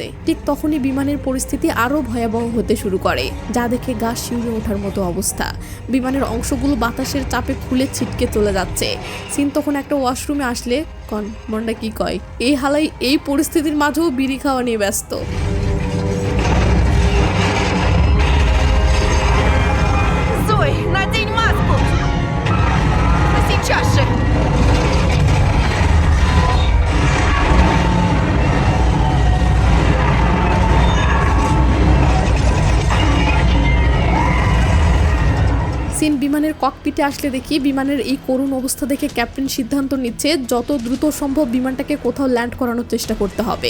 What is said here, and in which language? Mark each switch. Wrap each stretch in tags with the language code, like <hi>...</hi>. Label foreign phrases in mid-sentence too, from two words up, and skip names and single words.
<bn>ঠিক তখনই বিমানের পরিস্থিতি আরও ভয়াবহ হতে শুরু করে, যা দেখে গা শিউরে ওঠার মতো অবস্থা। বিমানের অংশগুলো বাতাসের চাপে খুলে ছিটকে চলে যাচ্ছে। সিন তখন একটা ওয়াশরুমে আসলে মনটা কি কয়, এই হালাই এই পরিস্থিতির মাঝেও বিড়ি খাওয়া নিয়ে ব্যস্ত।</bn> <ru>Зои, надень маску! Сейчас же!</ru> <bn>সিন বিমানের ককপিটে আসলে দেখি বিমানের এই করুণ অবস্থা দেখে ক্যাপ্টেন সিদ্ধান্ত নিচ্ছে যত দ্রুত সম্ভব বিমানটাকে কোথাও ল্যান্ড করানোর চেষ্টা করতে হবে।</bn>